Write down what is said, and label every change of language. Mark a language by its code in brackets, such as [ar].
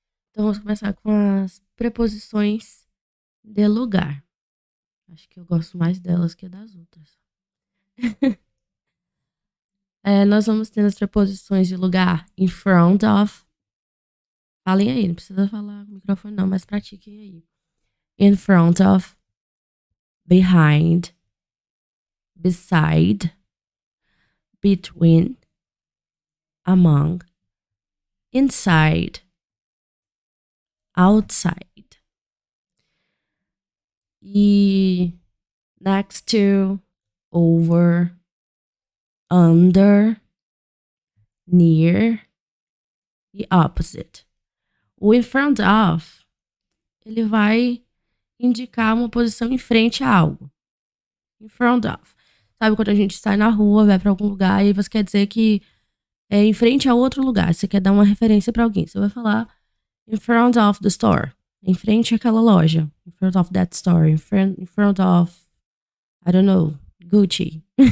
[pt] Então vamos começar com as preposições de lugar. Acho que eu gosto mais delas que das outras. Nós vamos ter as preposições de lugar in front of. Falem aí, não precisa falar com o microfone não, mas pratiquem aí. [en] In front of, behind, beside, between, among, inside, outside. E next to, over, under, near e opposite. [pt] O in front of, ele vai indicar uma posição em frente a algo. In front of. Sabe quando a gente sai na rua, vai pra algum lugar e você quer dizer que é em frente a outro lugar. Você quer dar uma referência pra alguém. Você vai falar [en] in front of the store. [pt] Em frente àquela loja. [en] In front of that store. In front of, I don't know, Gucci.